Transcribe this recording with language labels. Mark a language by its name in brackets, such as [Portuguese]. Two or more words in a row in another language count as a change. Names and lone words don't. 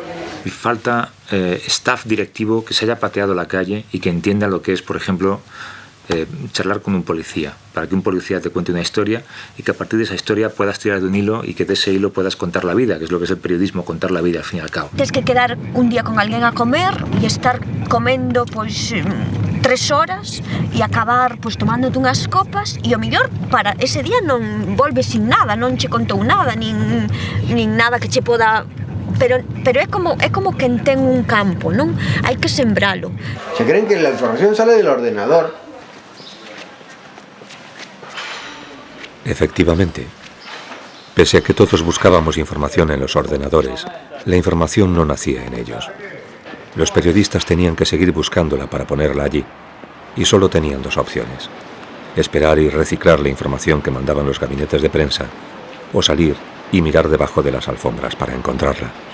[Spanish] Y falta staff directivo que se haya pateado la calle y que entienda lo que es, por ejemplo, charlar con un policía, para que un policía te cuente una historia y que a partir de esa historia puedas tirar de un hilo y que de ese hilo puedas contar la vida, que es lo que es el periodismo, contar la vida al fin y al cabo. [Galician] Tienes que quedar un día con alguén a comer e estar comendo pois 3 horas e acabar pois tomándote unhas copas e o mellor para ese día non volves sin nada, non che contou nada, nin nada que che poda... Pero é como quen ten un campo, non? Hai que sembralo. [Spanish] Se creen que la información sale del ordenador. Efectivamente, pese a que todos buscábamos información en los ordenadores, la información no nacía en ellos. Los periodistas tenían que seguir buscándola para ponerla allí, y solo tenían 2 opciones: esperar y reciclar la información que mandaban los gabinetes de prensa, o salir y mirar debajo de las alfombras para encontrarla.